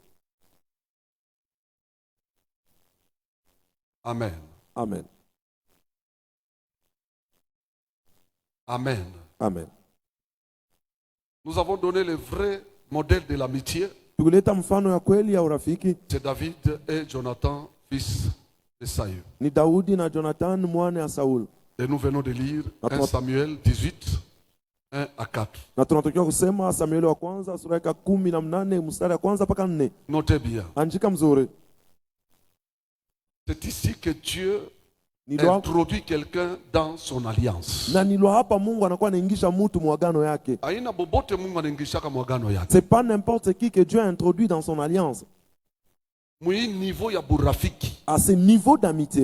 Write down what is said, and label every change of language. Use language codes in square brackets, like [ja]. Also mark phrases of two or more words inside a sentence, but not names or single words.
[fr] Amen. Amen. Amen. Amen. Nous avons donné le vrai modèle de l'amitié. C'est David et Jonathan, fils de Saül. [sw] Ni Daudi na Jonathan mwana ya Saul. [fr] Et nous venons de lire 1 Samuel 18, 1 à 4. [sw] Na tunatokea kusema Samueli wa kwanza sura ya 18 mstari wa kwanza mpaka 4. [fr] Notez bien. [sw] Andika mzuri. [fr] C'est ici que Dieu introduit quelqu'un dans son alliance. C'est pas n'importe qui que Dieu a introduit dans son alliance. À ce niveau d'amitié,